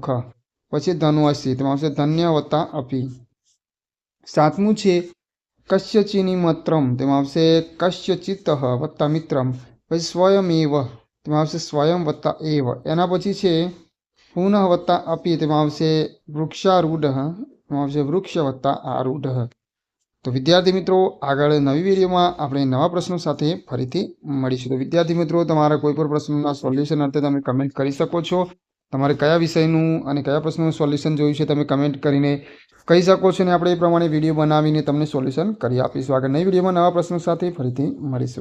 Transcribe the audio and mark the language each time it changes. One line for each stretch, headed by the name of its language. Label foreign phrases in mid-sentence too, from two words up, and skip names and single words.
Gujarati: પછી ધનુષી તેમાં આવશે ધન્ય વત્તા અપિ। 7મું છે કસ્યચિન્નિમિત્રમ તેમાં આવશે કસ્યચિતઃ વત્તા મિત્રમ। પછી સ્વયમેવ તેમાં આવશે સ્વયં વત્તા એવ। એના પછી છે પુનઃ વત્તા અપિ તેમાં આવશે વૃક્ષારૂઢ તેમાં આવશે વૃક્ષ વત્તા આરૂઢ। તો વિદ્યાર્થી મિત્રો આગળ નવી વિડિયો મેં આપણે નવા પ્રશ્નો સાથે ફરીથી મળીશું। તો વિદ્યાર્થી મિત્રો તમારા કોઈ પણ પ્રશ્નો સોલ્યુશન અર્થે તમે કમેન્ટ કરી શકો છો। તમારે કયા વિષયનું અને કયા પ્રશ્નો સોલ્યુશન જોયું છે તમે કમેન્ટ કરીને કહી શકો છો ને આપણે એ પ્રમાણે વિડિયો બનાવીને તમને સોલ્યુશન કરી આપીશું। આગળ નવી વિડિયો મેં નવા પ્રશ્નો સાથે ફરીથી મળીશું।